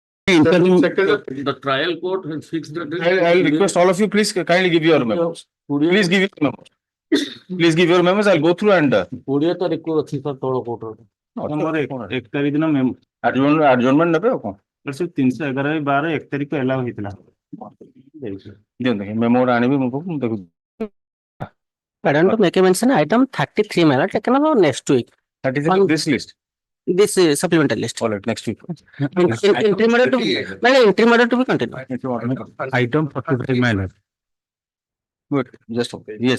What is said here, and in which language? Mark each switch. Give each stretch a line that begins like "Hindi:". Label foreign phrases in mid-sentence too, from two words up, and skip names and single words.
English: The trial court has fixed the date. I'll request all of you, please kindly give your memos. Please give your memos. Please give your memos. I'll go through and.
Odia: 20 ତାରିଖକୁ ଅଛି ସାର୍ ତଳ କୋର୍ଟର। ଆମର 1 ତାରିଖ ଦିନ ମେମୋ adjournment ନେବେ ଆଉ କଣ? ସେ 311/12 1 ତାରିଖ ଏଲାଉ ହେଇଥିଲା। ଦିଅନ୍ତୁ ମେମୋ ଆଣିବି ମୁଁ ଦେଖୁଛି।
English: Madam, to make a mention, item 33 may not taken about next week. 33 On this list. this supplemental list. All right, next week. Interim order to be continued. Item 45 minor. Good. Just okay. Yes.